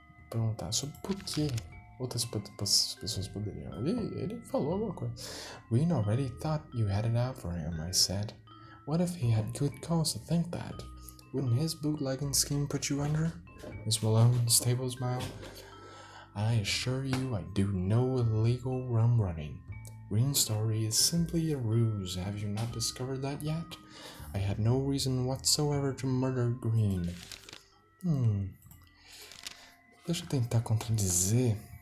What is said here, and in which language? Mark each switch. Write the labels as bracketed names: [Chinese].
[Portuguese] Perguntar sobre por que outras pessoas poderiam. Ele falou alguma coisa. [English] Green already thought you had it out for him, I said. What if he had good cause to think that? Wouldn't his bootlegging scheme put you under? Miss Malone, stable smile. I assure you I do no illegal rum running. Green's story is simply a ruse. Have you not discovered that yet? I had no reason whatsoever to murder Green. [Portuguese] Deixa eu tentar contradizer.